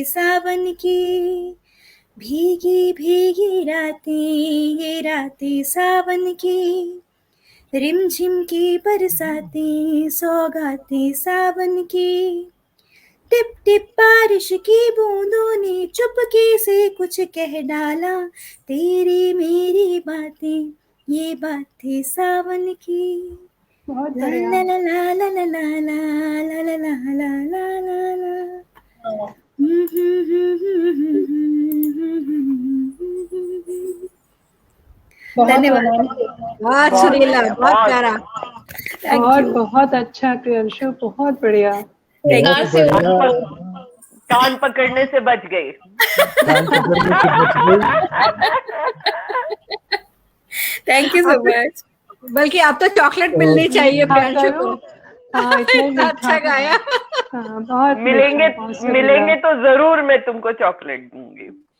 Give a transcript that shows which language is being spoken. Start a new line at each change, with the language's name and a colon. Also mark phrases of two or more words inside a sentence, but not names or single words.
Hindi: सावन की, भीगी भीगी रातें ये रातें सावन की, रिमझिम की बरसातें सौगातें सावन की, टिप टिप बारिश की बूंदों ने चुपके से कुछ कह डाला, तेरी मेरी बातें ये बातें सावन की, बहुत ला बढ़िया। ला ला ला ला ला ला ला ला ला ला ला ला ला। धन्यवाद। बहुत सुरीला, बहुत प्यारा। और बहुत अच्छा प्रियंशु, बहुत बढ़िया। बहुत बढ़िया। कान पकड़ने से बच गई। कान पकड़ने से बच गई।
English: Thank you so much.
Hindi: बल्कि आप तो चॉकलेट मिलनी चाहिए प्रियंशु को। हाँ, इतना अच्छा गाया। हाँ, बहुत मिलेंगे तो जरूर मैं तुमको चॉकलेट दूंगी।